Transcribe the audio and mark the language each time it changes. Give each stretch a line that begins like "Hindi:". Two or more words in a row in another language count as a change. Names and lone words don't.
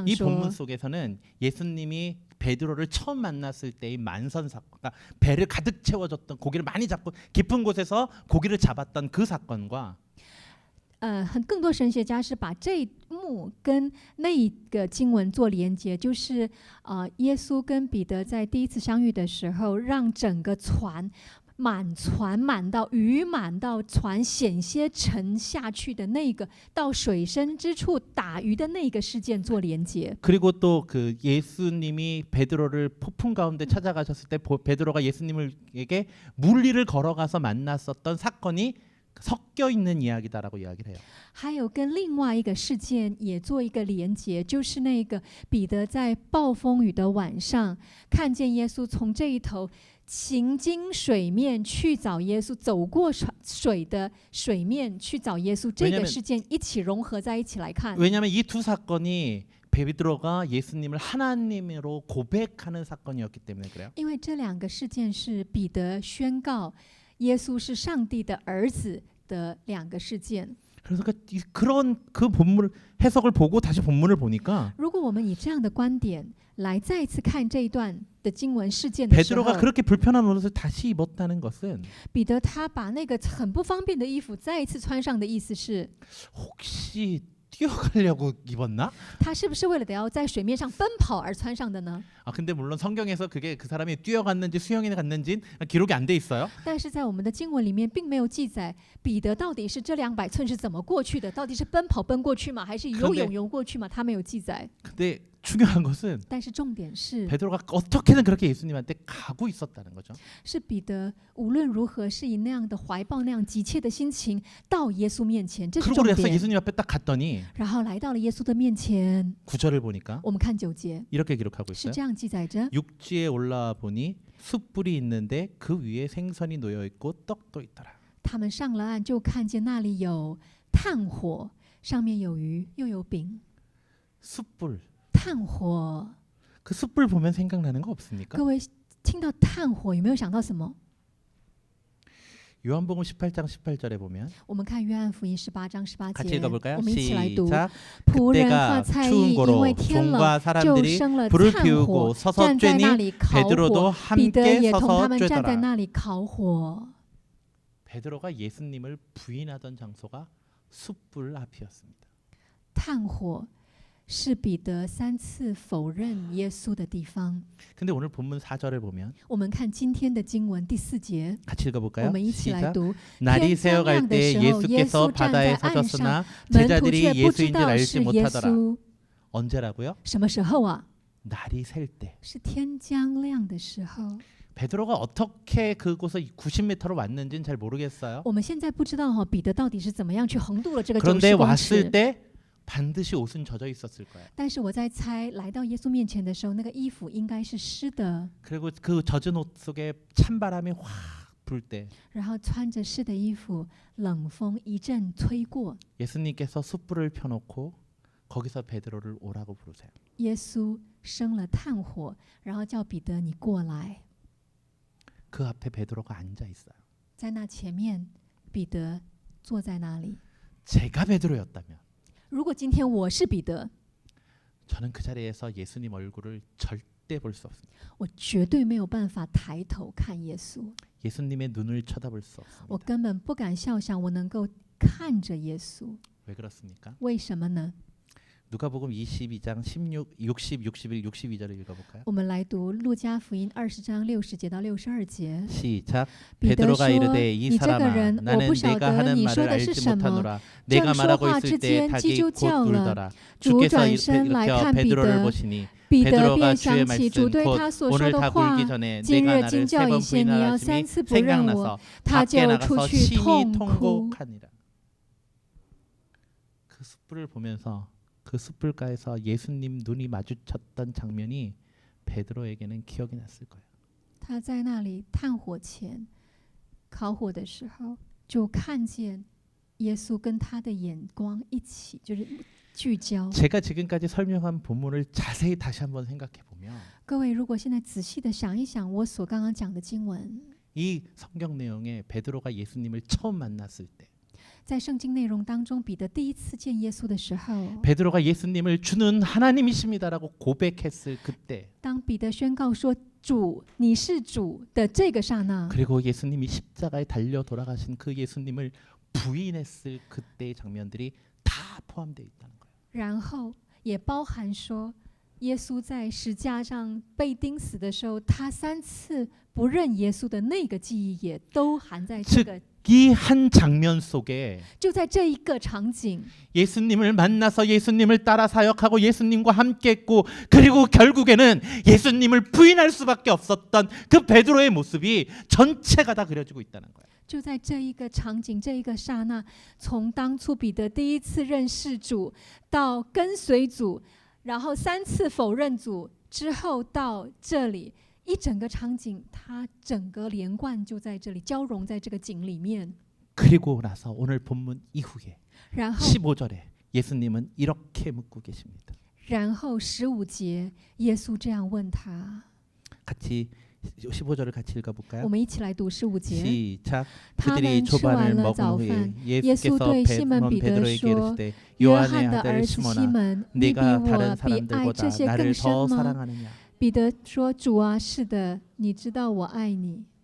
Korean: 이
Chinese: 说
Korean: 본문 ： 속에서는 예수님이 베드로를 처음 만났을 때의 만선 사건, 그러니까 배를 가득 채워줬던 고기를 많이 잡고 깊은 곳에서 고기를 잡았던 그 사건과
Chinese: 更多神学家是把这一幕跟那一个经文做连接，就是耶稣跟彼得在第一次相遇的时候，让整个船满到鱼满到船险些沉下去的那个到水深之处打鱼的那个事件做连接。
Korean: 그리고 또 그 예수님이 베드로를 폭풍 가운데 찾아가셨을 때 베드로가 예수님에게 물리를 걸어가서 만났었던 사건이 섞여 있는 이야기다라고 이야기를 해요.
Chinese: 还有跟另外一个事件也做一个连结，就是那个彼得在暴风雨的晚上看见耶稣从这一头行经水面去找耶稣，走过水的水面去找耶稣，这个事件一起融合在一起来看。
Korean: 왜냐하면 이 두 사건이 베드로가 예수님을 하나님으로 고백하는 사건이었기 때문에 그래요.
Chinese: 因为这两个事件是彼得宣告耶稣是上帝的儿子的两个事件。
Korean: 그래서 그런 그 본문 해석을 보고 다시 본문을 보니까
Chinese: 如果我们以这样的观点来再一次看这一段的经文事件的时候，
Korean: 베드로가 그렇게 불편한 옷을 다시 입었다는 것은
Chinese: 彼得他把那个很不方便的衣服再一次穿上的意思是，
Korean: 혹시 뛰어가려고 입었나?
Chinese: 他是不是为了得要在水面上奔跑而穿上的呢？
Korean: 아 근데 물론 성경에서 그게 그 사람이 뛰어갔는지 수영에 갔는지 기록이 안 돼 있어요.
Chinese: 但是在我们的经文里面并没有记载彼得到底是这200寸是怎么过去的，到底是奔跑奔过去吗，还是游泳游过去吗？他没有记载。
Korean: 근데 중요한 것은
Chinese: 但是重点是，
Korean: 베드로가 어떻게든 그렇게 예수님한테 가고 있었다는 거죠.
Chinese: 是彼得无论如何是以那样的怀抱那样急切的心情到耶稣面前，这是
Korean: 그러고
Chinese: 重
Korean: 그래서
Chinese: 点。
Korean: 예수님 앞에 딱 갔더니
Chinese: 然后来到了耶稣的面前，
Korean: 9절을 보니까
Chinese: 我们看9节
Korean: 이렇게 기록하고
Chinese: 是
Korean: 있어요.
Chinese: 这样记载着：
Korean: 육지에 올라와 보니 숯불이 있는데 그 위에 생선이 놓여 있고 떡도 있더라.
Chinese: 他们上了岸，就看见那里有炭火，上面有鱼又有饼。
Korean: 숯불.
Chinese: 炭火，
Korean: 그 숯불 보면 생각나는 거 없습니까?
Chinese: 各位听到炭火有没有想到什么？
Korean: 요한복음 18장 18절에 보면
Chinese: 我们看约翰福音18章18
Korean: 같이
Chinese: 节，
Korean: 읽어볼까요?
Chinese: 我们一起来读。
Korean: 시작.
Chinese: 仆人和
Korean: 그때가
Chinese: 菜
Korean: 추운
Chinese: 役因
Korean: 고로
Chinese: 为天冷，
Korean: 종과
Chinese: 就
Korean: 사람들이
Chinese: 生了
Korean: 불을
Chinese: 炭
Korean: 피우고
Chinese: 火，
Korean: 서서
Chinese: 站在那
Korean: 쬐니
Chinese: 里烤
Korean: 베드로도
Chinese: 火。彼得
Korean: 함께
Chinese: 也同他
Korean: 서서
Chinese: 们站在
Korean: 쬐더라.
Chinese: 那里烤火。
Korean: 베드로가 예수님을 부인하던 장소가 숯불 앞이었습니다.
Chinese: 炭火是彼得3次否认耶稣的地方。
Korean: 근데 오늘 본문 4절을 보면
Chinese: 我们看今天的经文第4节，
Korean: 같이
Chinese: 我
Korean: 읽어볼까요?
Chinese: 们一起来
Korean: 시작.
Chinese: 读。
Korean: 날이
Chinese: 天将亮
Korean: 새어갈
Chinese: 的
Korean: 때
Chinese: 时候，耶
Korean: 예수께서
Chinese: 稣站在
Korean: 바다에
Chinese: 岸上，
Korean: 서셨으나
Chinese: 门徒却
Korean: 제자들이
Chinese: 不知
Korean: 예수인 줄
Chinese: 道
Korean: 알지
Chinese: 是耶
Korean: 못하더라.
Chinese: 稣。
Korean: 언제라고요?
Chinese: 什么时候啊？
Korean: 날이 셀 때.
Chinese: 是天将亮的时候。
Korean: 베드로가 어떻게 그곳에 90m로 왔는지는 잘 모르겠어요.
Chinese: 我们现在不知道彼得到底是怎么样去横渡了这个
Korean: 그런데
Chinese: 90公
Korean: 왔을
Chinese: 尺。
Korean: 때 반드시 옷은 젖어 있었을 거예요.
Chinese: 但是我在猜，来到耶稣面前的时候，那个衣服应该是湿的，
Korean: 그리고 그 젖은 옷 속에 찬바람이 확 불 때
Chinese: 然后穿着湿的衣服，冷风一阵吹过，
Korean: 예수님께서 숯불을 펴놓고 거기서 베드로를 오라고 부르세요.
Chinese: 耶稣生了炭火，然后叫彼得你过来。
Korean: 그 앞에 베드로가 앉아 있어요.
Chinese: 在那前面，彼得坐在那里。
Korean: 제가 베드로였다면
Chinese: 如果今天我是彼得，
Korean: 저는 그 자리에서 예수님 얼굴을 절대 볼 수 없습니다.
Chinese: 我绝对没有办法抬头看耶稣，
Korean: 예수님의 눈을 쳐다볼 수
Chinese: 我
Korean: 없습니다.
Chinese: 根本不敢笑想我能够看着耶稣。
Korean: 왜 그렇습니까?
Chinese: 为什么呢？
Korean: 누가복음 22장 16, 60, 61, 62절을 읽어볼까요?
Chinese: 我们来读路加福音20章60节到62节。
Korean: 시작.
Chinese: 彼得
Korean: 베드로가
Chinese: 说：“
Korean: 이르되 이
Chinese: 你这个
Korean: 사람아
Chinese: 人，我
Korean: 나는
Chinese: 不晓
Korean: 내가
Chinese: 得
Korean: 하는
Chinese: 你说
Korean: 말을
Chinese: 的是
Korean: 알지
Chinese: 什么。
Korean: 못하노라.
Chinese: 正
Korean: 내가
Chinese: 说
Korean: 말하고
Chinese: 话
Korean: 있을
Chinese: 之
Korean: 때
Chinese: 间，鸡
Korean: 닭이
Chinese: 就
Korean: 곧
Chinese: 叫了。
Korean: 울더라.
Chinese: 主
Korean: 주께서
Chinese: 转身来
Korean: 일으켜
Chinese: 看彼
Korean: 베드로를
Chinese: 得，
Korean: 보시니
Chinese: 彼得
Korean: 베드로가
Chinese: 便
Korean: 주의
Chinese: 想起主
Korean: 말씀
Chinese: 对
Korean: 곧
Chinese: 他所说
Korean: 오늘
Chinese: 的
Korean: 닭
Chinese: 话
Korean: 울기 。 전에
Chinese: 今
Korean: 내가
Chinese: 日
Korean: 나를
Chinese: 惊
Korean: 세
Chinese: 叫
Korean: 번
Chinese: 以前，你要
Korean: 부인하라
Chinese: 3次
Korean: 하심이
Chinese: 不认我，
Korean: 생각나서
Chinese: 他
Korean: 밖에
Chinese: 就
Korean: 나가서
Chinese: 出去
Korean: 심히
Chinese: 痛哭。
Korean: 통곡하니라. 그 숯불을 보면서 그 숯불가에서 예수님 눈이 마주쳤던 장면이 베드로에게는 기억이 났을 거예요.
Chinese: 他在那里炭火前烤火的时候，就看见耶稣跟他的眼光一起，就是聚焦。
Korean: 제가 지금까지 설명한 본문을 자세히 다시 한번 생각해 보면
Chinese: 各位，如果现在仔细的想一想，我所刚刚讲的经文，
Korean: 이 성경 내용에 베드로가 예수님을 처음 만났을 때
Chinese: 在圣经内容当中，彼得第一次见耶稣的时候，
Korean: 베드로가 예수님을 주는 하나님이십니다라고 고백했을 그때
Chinese: 当彼得宣告说“主，你是主”的这个刹那，
Korean: 그리고 예수님이 십자가에 달려 돌아가신 그 예수님을 부인했을 그때의 장면들이 다 포함되어 있다는 거예요.
Chinese: 然后也包含说，耶稣在十架上被钉死的时候，他3次不认耶稣的那个记忆也都含在这个，
Korean: 이 한 장면 속에
Chinese: 就在这一个场景，
Korean: 예수님을 만나서 예수님을 따라 사역하고 예수님과 함께했고 그리고 결국에는 예수님을 부인할 수밖에 없었던 그 베드로의 모습이 전체가 다 그려지고 있다는 거예요.
Chinese: 就在这一个场景，这一个刹那，从当初彼得第一次认识主，到跟随主，然后3次否认主之后，到这里一整个场景，它整个连贯就在这里，交融在这个景里面。
Korean: 그리고 나서 오늘 본문 이후에
Chinese: 然后，
Korean: 15절에 예수님은 이렇게 묻고 계십니다.
Chinese: 然后15节，耶稣这样问他，
Korean: 같이 15절을 같이
Chinese: 我
Korean: 읽어볼까요?
Chinese: 们一起来读15节。
Korean: 시작.
Chinese: 他
Korean: 그들이
Chinese: 们吃
Korean: 조반을
Chinese: 完了
Korean: 먹은
Chinese: 早
Korean: 후에
Chinese: 饭，耶稣
Korean: 예수께서
Chinese: 对西门彼得
Korean: 베드로에게
Chinese: 说
Korean: 이르시되
Chinese: 约
Korean: 요한의
Chinese: 翰的
Korean: 아들
Chinese: 儿子西
Korean: 시몬아
Chinese: 门，你比
Korean: 네가
Chinese: 我
Korean: 다른
Chinese: 比爱这
Korean: 사람들보다
Chinese: 些更
Korean: 나를
Chinese: 深
Korean: 더
Chinese: 吗？
Korean: 사랑하느냐?
Chinese: 彼得说：“主啊，是的，你知道我爱你。